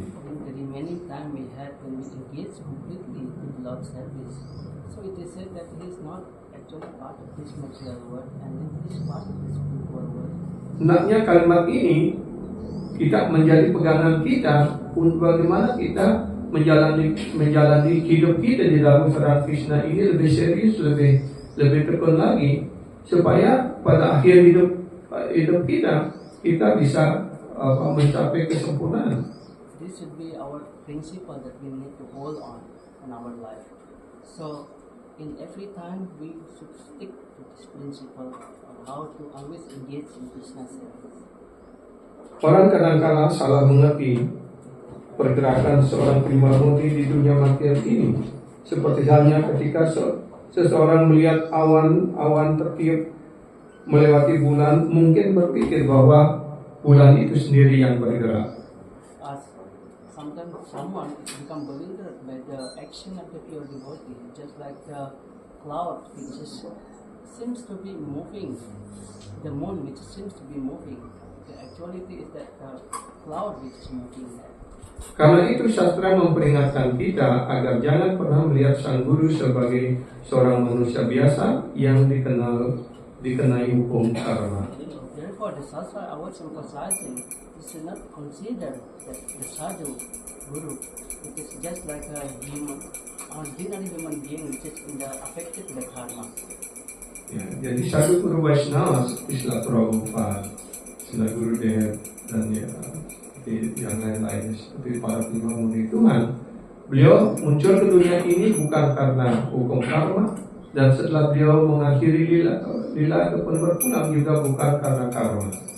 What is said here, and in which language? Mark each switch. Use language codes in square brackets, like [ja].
[en] The remaining time we had when we engage completely with Lord's service. So it is said that he is not actually part of this material world and he is part of this spiritual world. [id] Hendaknya kalimat ini kita menjadi pegangan kita untuk bagaimana kita menjalani hidup kita di dalam Saran Krishna ini lebih serius, lebih tekun lagi, supaya pada akhir hidup kita bisa mencapai kesempurnaan. [en] This should be our principle that we need to hold on in our life. So in every time we should stick to this principle of how to always engage in Krishna service. [id] Orang kadang-kala salah mengerti pergerakan seorang Trimurti di dunia material ini, seperti halnya ketika seseorang melihat awan tertiup melewati bulan, mungkin berpikir bahwa bulan itu sendiri yang bergerak. [en] Sometimes someone become bewildered by the action of the pure devotee, just like the cloud which seems to be moving, the moon which seems to be moving. The actuality is that the cloud which is moving. [id] Karena itu sastra memperingatkan kita agar jangan pernah melihat sang guru sebagai seorang manusia biasa yang dikenai hukum karma. [en] Therefore, the Shastra always emphasizing we should not consider that the sadhu guru it is just like a ordinary human being which is affected by karma. [id] Ya, jadi sadhu guru Vaishnava Srila Prabhupada, Srila Gurudev dan yang lain-lain seperti para Trimurti Tuhan, beliau muncul ke dunia ini bukan karena hukum karma, dan setelah beliau mengakhiri lila ataupun berpulang juga bukan karena karma.